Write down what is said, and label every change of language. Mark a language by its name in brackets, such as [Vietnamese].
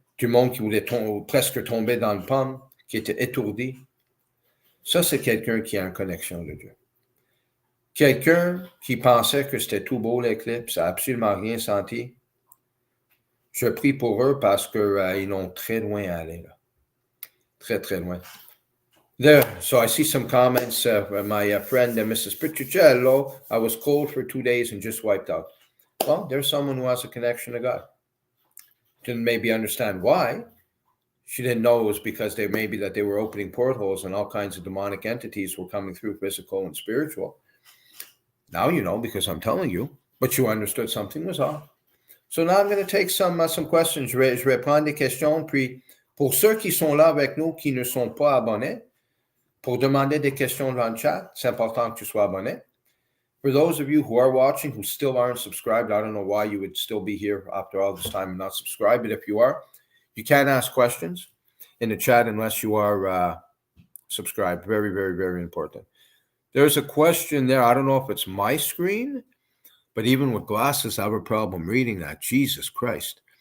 [French] Du monde qui voulait presque tomber dans le pomme, qui était étourdi. Ça, c'est quelqu'un qui a une connexion de Dieu. Quelqu'un qui pensait que c'était tout beau l'éclipse, n'a absolument rien senti. Je prie pour eux parce qu'ils ont très loin à aller. Là. Très, très loin. [English] There, so I see some comments. My friend, Mrs. Piccicello, I was cold for 2 days and just wiped out. Well, there's someone who has a connection to God. Didn't maybe understand why. She didn't know it was because they were opening portholes and all kinds of demonic entities were coming through, physical and spiritual. Now you know because I'm telling you, but you understood something was off. So now I'm going to take some questions. [French] Je vais prendre des questions. Puis, pour ceux qui sont là avec nous, qui ne sont pas abonnés, pour demander des questions dans le chat, c'est important que tu sois abonné. [English] For those of you who are watching, who still aren't subscribed, I don't know why you would still be here after all this time and not subscribed. But if you are, you can't ask questions in the chat unless you are subscribed. Very, very, very important. There's a question there. I don't know if it's my screen, but even with glasses, I have a problem reading that. Jesus Christ.